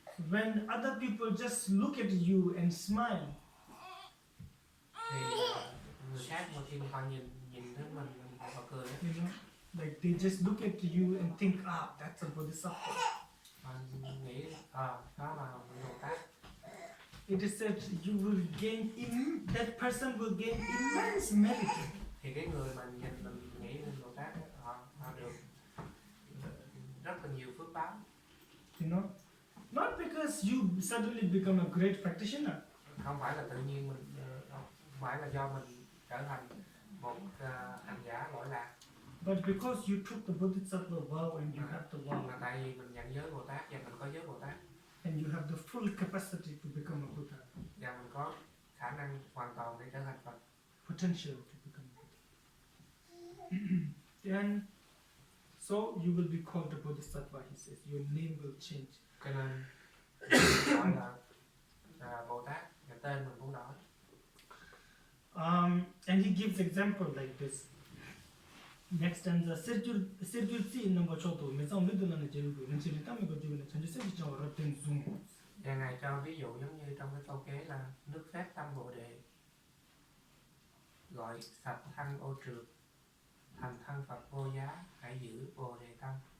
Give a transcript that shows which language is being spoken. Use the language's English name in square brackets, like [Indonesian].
[English] when other people just look at you and smile, [Vietnamese] thì người khác mà khi mà họ nhìn thấy mình họ cười á, [English] you know, like they just look at you and think, that's a bodhisattva. [Vietnamese] họ nghĩ đó là Bồ Tát. [English] It is said you will gain that person will gain immense merit. [Vietnamese] Thì cái người mà nhìn mình nghĩ đến Bồ Tát á, họ được rất là nhiều phước báo. [English] You know, not because you suddenly become a great practitioner, [Vietnamese] Không phải là tự nhiên mình, không phải là do mình trở thành một hành giả lỗi lạc, [English] But because you took the Bodhisattva vow and you have the vow, [Vietnamese] mà tại vì mình nhận giới Bồ Tát và mình có giới Bồ Tát [English] and you have the full capacity to become a Buddha, [Vietnamese] và mình có khả năng hoàn toàn để trở thành Phật, [English] potential to become a Buddha, then so you will be called a Bodhisattva, he says. Your name will change. [Vietnamese] cho nên mình gọi là Bồ Tát và tên mình cũng đổi. [English] And he gives example like this. Next stanza, Serjursi number choto, Mesam Midulana Jerubu, and Chiritami Gojuna, and you said it's our Rotten Zoom. [Vietnamese] Và Ngài cho ví dụ giống như trong cái câu kế là nước phép tâm Bồ Đề, gọi sạch thân ô trượt, thành thân Phật vô giá, hãy giữ Bồ Đề tâm.